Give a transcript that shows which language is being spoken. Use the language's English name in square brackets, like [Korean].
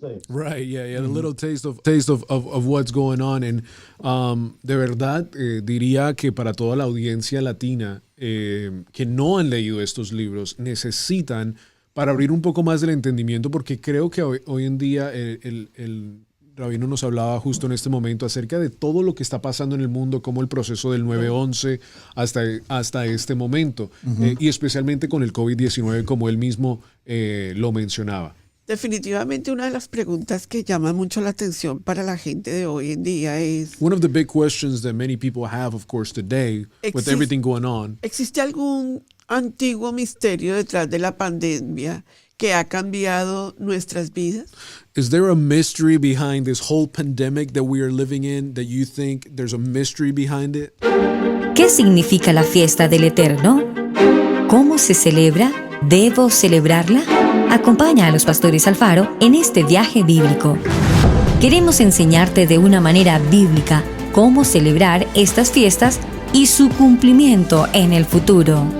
[English] Right, yeah, a little taste of what's going on. [Spanish] And de verdad, diría que para toda la audiencia latina que no han leído estos libros, necesitan, para abrir un poco más del entendimiento, porque creo que hoy en día el Rabino nos hablaba justo en este momento acerca de todo lo que está pasando en el mundo, como el proceso del 9/11 hasta este momento, y especialmente con el COVID-19, como él mismo lo mencionaba. Definitivamente una de las preguntas que llama mucho la atención para la gente de hoy en día es... [English] One of the big questions that many people have, of course, today, with everything going on. [Spanish] ¿Existe algún antiguo misterio detrás de la pandemia que ha cambiado nuestras vidas? [English] Is there a mystery behind this whole pandemic that we are living in, that you think there's a mystery behind it? [Spanish] ¿Qué significa la fiesta del Eterno? ¿Cómo se celebra? ¿Debo celebrarla? Acompaña a los pastores Alfaro en este viaje bíblico. Queremos enseñarte de una manera bíblica cómo celebrar estas fiestas y su cumplimiento en el futuro.